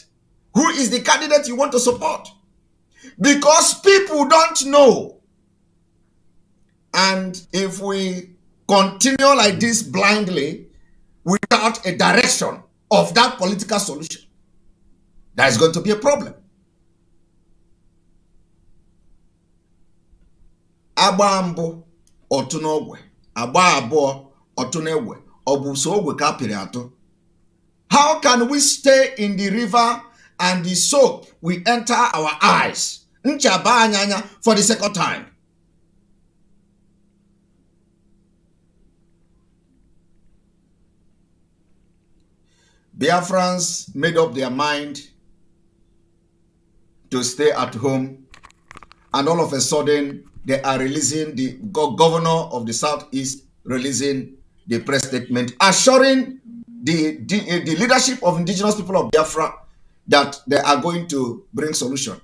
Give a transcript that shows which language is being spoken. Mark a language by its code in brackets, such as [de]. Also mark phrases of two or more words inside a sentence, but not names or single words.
[en] Who is the candidate you want to support? Because people don't know. And if we continue like this blindly, without a direction of that political solution, there is going to be a problem. [ig] Agba mbụ otu n'ogwe, agba abụọ otu n'egwe, ọ bụ so ogwe ka apịrị atụ. [en] How can we stay in the river and the soap will enter our eyes? [ig] Ncha ba anya [en] for the second time. Biafrans made up their mind to stay at home, and all of a sudden they are releasing, the governor of the Southeast releasing the press statement assuring the leadership of indigenous people of Biafra that they are going to bring solution.